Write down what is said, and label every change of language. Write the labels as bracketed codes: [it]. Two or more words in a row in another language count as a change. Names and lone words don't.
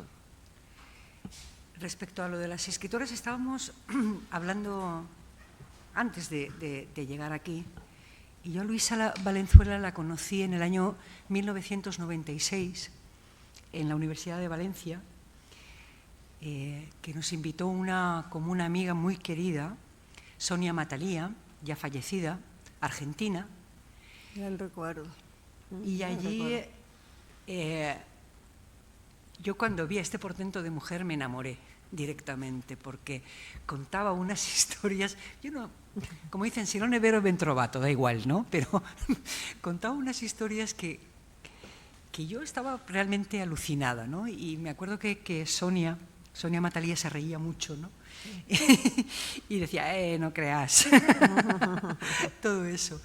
[es] Respecto a lo de las escritoras, estábamos hablando antes de llegar aquí, y yo a Luisa Valenzuela la conocí en el año 1996 en la Universidad de Valencia, que nos invitó como una amiga muy querida, Sonia Matalía, ya fallecida, argentina. Ya el recuerdo. Y allí yo cuando vi a este portento de mujer me enamoré directamente, porque contaba unas historias, yo no, como dicen, [it] si non è vero ben trovato, [es] da igual, ¿no? Pero contaba unas historias que yo estaba realmente alucinada, ¿no? Y me acuerdo que Sonia Matalía se reía mucho, ¿no? Y decía, no creas, todo eso.